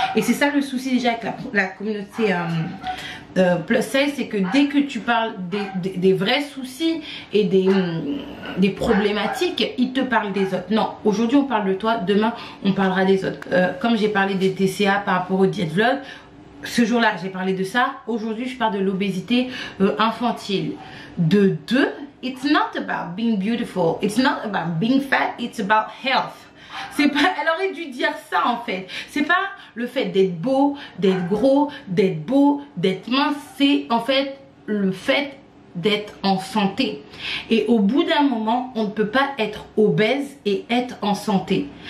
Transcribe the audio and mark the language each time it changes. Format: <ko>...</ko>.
<fr>Et c'est ça le souci déjà avec la communauté plus size, c'est que dès que tu parles des vrais soucis et des problématiques, ils te parlent des autres. Non, aujourd'hui on parle de toi, demain on parlera des autres. Comme j'ai parlé des TCA par rapport au diet vlog, ce jour-là j'ai parlé de ça. Aujourd'hui je parle de l'obésité infantile. De deux,</fr> <en>it's not about being beautiful, it's not about being fat, it's about health.</en> <fr>C'est pas, elle aurait dû dire ça en fait. C'est pas le fait d'être beau, d'être gros, d'être beau, d'être mince. C'est en fait le fait d'être en santé. Et au bout d'un moment, on ne peut pas être obèse et être en santé.</fr>